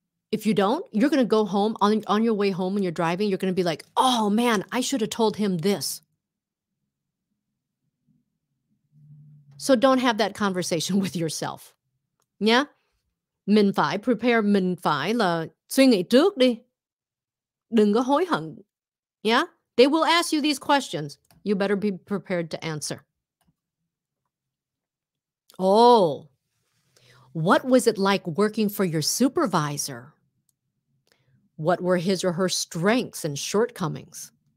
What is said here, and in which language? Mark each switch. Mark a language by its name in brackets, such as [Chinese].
[English] If you don't, you're going to go home on your way home when you're driving, you're going to be like, oh man, I should have told him this. So don't have that conversation with yourself. [Vietnamese] Nhá. Mình phải prepare, mình phải là suy nghĩ trước đi. Đừng có hối hận. [English] Yeah? They will ask you these questions. You better be prepared to answer. Oh, what was it like working for your supervisor? What were his or her strengths and shortcomings?